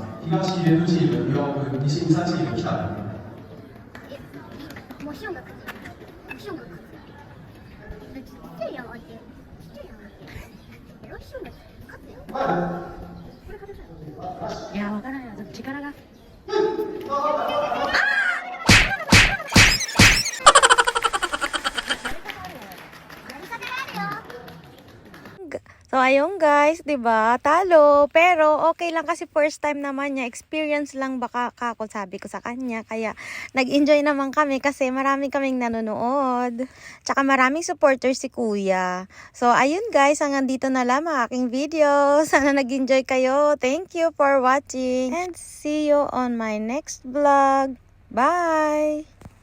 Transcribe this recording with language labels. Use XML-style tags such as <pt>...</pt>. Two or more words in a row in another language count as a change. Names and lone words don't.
<ja>東別府チーム4軍、西宇佐チーム北君。もうシオンが勝つ。シオンが勝つ。ちっちゃいやん相手。ちっちゃいやん相手。シオンが勝つよ。これ勝てたよ。いや、わからんよ。力が。</ja> <tl>So, ayun guys, 'di ba? Talo. Pero, okay lang kasi</tl> <en>first time</en> <tl>naman niya. Experience lang baka kako sabi ko sa kanya. Kaya, nag-enjoy naman kami kasi marami kaming nanonood. Tsaka maraming supporters si Kuya. So, ayun guys, hanggang dito na lang ang aking video. Sana nag-enjoy kayo.</tl> <en>Thank you for watching. And see you on my next vlog. Bye!</en>